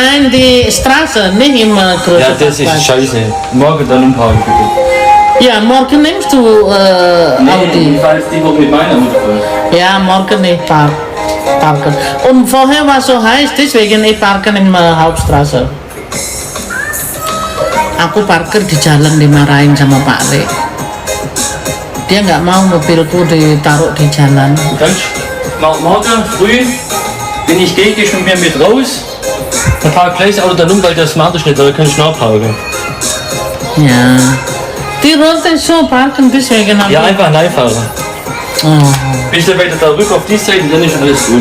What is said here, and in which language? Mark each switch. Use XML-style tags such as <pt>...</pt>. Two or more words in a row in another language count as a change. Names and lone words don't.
<de>Nein, die Straße, nicht immer große Ja, das ist Parkplatz. scheiße. Morgen dann umparken bitte. Ja, morgen nimmst du Audi. Ich fahre jetzt die Woche mit meiner Mutter voll. Ja, morgen nicht parken. Und vorher war es so heiß, deswegen ich parken in Hauptstraße.</de> <id>Aku parkir di jalan dimarahin sama Pak Le. Dia nggak mau mobilku ditaruh di jalan.</id> <de>Kannst morgen früh, wenn ich gehe, gehst du mit mir mit raus. Dann park gleich das Auto dann um, weil das smart ist nicht, da kann ich nachparken. Ja. Die Rote ist so parken, deswegen habe Ja, ich... einfach reinfahren. Oh, Bis du weiter da rüber auf die Seite, dann ist alles gut.</de>